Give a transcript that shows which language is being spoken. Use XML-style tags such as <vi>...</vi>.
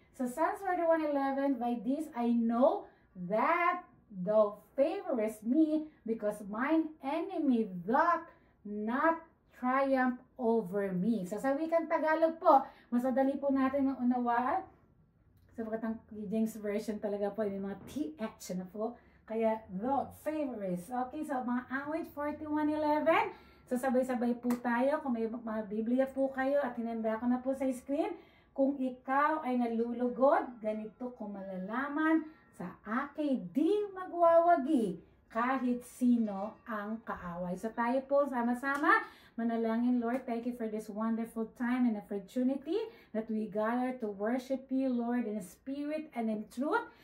<en>So Psalms 41:11, by this I know that thou favorest me because mine enemy doth not triumph over me.</en> <tl>So sa wikang Tagalog po, mas madali po natin maunawaan. So ang James Version talaga po yung mga TH na po. Kaya</tl> <en>thou favorest.</en> <tl>Okay, so mga awit 41:11. So sabay-sabay po tayo. Kung may mga Biblia po kayo at hinanda ko na po sa screen. Kung ikaw ay nalulugod, ganito ko malalaman sa akin di magwawagi kahit sino ang kaaway. So tayo po sama-sama manalangin.</tl> <en>Lord, thank you for this wonderful time and opportunity that we gather to worship you, Lord, in spirit and in truth.</en>